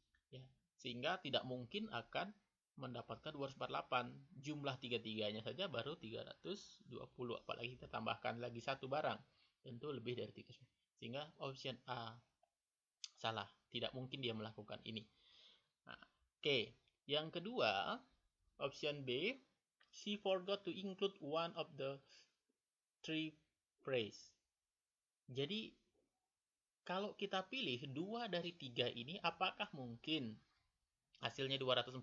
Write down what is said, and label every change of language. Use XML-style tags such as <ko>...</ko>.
<id>Ya, sehingga tidak mungkin akan mendapatkan 248. Jumlah tiga-tiganya saja baru 320, apalagi kita tambahkan lagi satu barang, tentu lebih dari 300. Sehingga option A salah, tidak mungkin dia melakukan ini. Nah, oke. Yang kedua,</id> <en>option B, she forgot to include one of the 3 phrase. Jadi</en> <id>Kalau kita pilih 2 dari 3 ini, apakah mungkin hasilnya 248?</id>